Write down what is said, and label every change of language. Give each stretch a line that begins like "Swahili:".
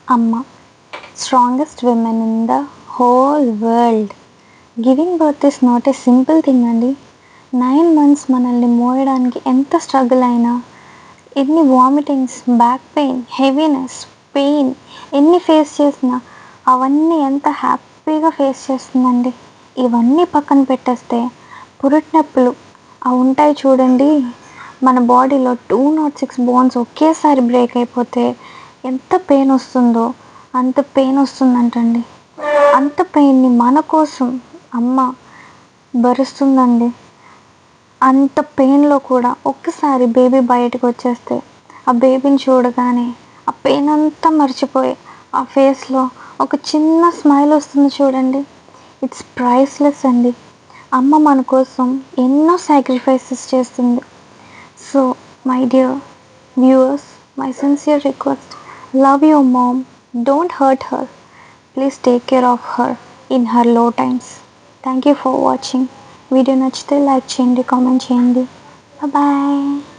English: Amma, strongest women in the whole world. Giving birth is not a simple thing అండి.
Telugu: 9 months మనల్ని మోయడానికి ఎంత struggle అయినా, ఎన్ని vomitings, back pain, heaviness, pain ఎన్ని face చేసినా అవన్నీ ఎంత హ్యాపీగా ఫేస్ చేస్తుందండి. ఇవన్నీ పక్కన పెట్టేస్తే పురిటినొప్పులు అవి ఉంటాయి చూడండి. మన బాడీలో 206 బోన్స్ ఒకేసారి బ్రేక్ అయిపోతే ఎంత పెయిన్ వస్తుందో అంత పెయిన్ వస్తుందంటండి. అంత పెయిన్ని మన కోసం అమ్మ భరిస్తుందండి. అంత పెయిన్లో కూడా ఒక్కసారి బేబీ బయటకు వచ్చేస్తే ఆ బేబీని చూడగానే ఆ పెయిన్ అంతా మర్చిపోయి ఆ ఫేస్లో ఒక చిన్న స్మైల్ వస్తుంది చూడండి.
English: it's priceless
Telugu: అండి. అమ్మ మన కోసం ఎన్నో సాక్రిఫైసెస్ చేస్తుంది.
English: So my dear viewers, my sincere request, love your mom, don't hurt her, please take care of her in her low times. Thank you for watching.
Telugu: Video నచ్చితే like చేయండి, comment చేయండి. Bye.